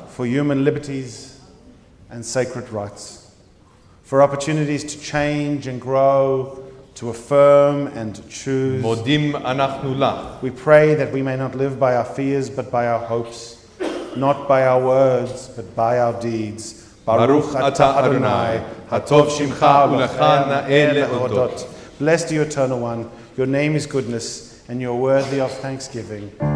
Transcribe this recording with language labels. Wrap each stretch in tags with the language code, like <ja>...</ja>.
<en>for human liberties and sacred rights, for opportunities to change and grow, to affirm and choose.</en> <he>מודים אנחנו לך.</he> <en>We pray that we may not live by our fears but by our hopes, not by our words but by our deeds.</en> <he>ברוך אתה אדוני, הטוב שמך ולך נאה להודות.</he> <en>Blessed you, Eternal One, your name is goodness and you're worthy of thanksgiving.</en>